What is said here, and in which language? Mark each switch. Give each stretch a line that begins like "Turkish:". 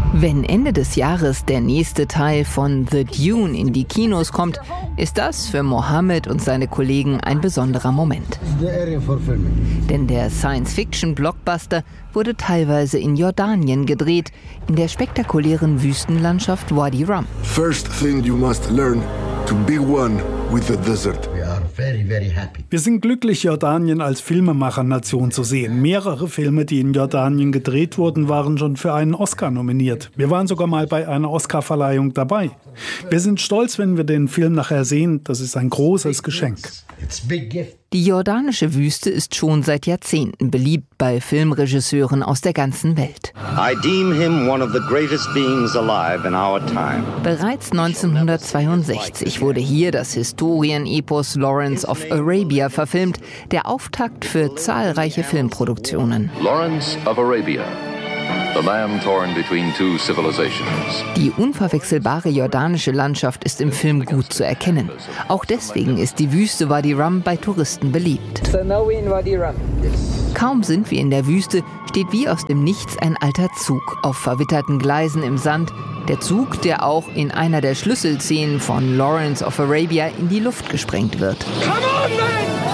German: Wenn Ende des Jahres der nächste Teil von The Dune in die Kinos kommt, ist das für Mohammed und seine Kollegen ein besonderer Moment. Denn der Science-Fiction-Blockbuster wurde teilweise in Jordanien gedreht, in der spektakulären Wüstenlandschaft Wadi Rum.
English: First thing you must learn to be one with the desert. Very, very happy.
German: Wir sind glücklich, Jordanien als Filmemachernation zu sehen. Mehrere Filme, die in Jordanien gedreht wurden, waren schon für einen Oscar nominiert. Wir waren sogar mal bei einer Oscarverleihung dabei. Wir sind stolz, wenn wir den Film nachher sehen. Das ist ein großes Geschenk. Die jordanische Wüste ist schon seit Jahrzehnten beliebt bei Filmregisseuren aus der ganzen Welt.
English: I deem him one of the greatest beings alive in our time.
German: Bereits 1962 wurde hier das Historienepos Lawrence of Arabia verfilmt, der Auftakt für zahlreiche Filmproduktionen.
English: Lawrence of Arabia. The man torn between two civilizations.
German: Die unverwechselbare jordanische Landschaft ist im Film gut zu erkennen. Auch deswegen ist die Wüste Wadi Rum bei Touristen beliebt.
English: So now we're in Wadi Rum.
German: Kaum sind wir in der Wüste, steht wie aus dem Nichts ein alter Zug auf verwitterten Gleisen im Sand. Der Zug, der auch in einer der Schlüsselszenen von Lawrence of Arabia in die Luft gesprengt wird.
English: Come on, man!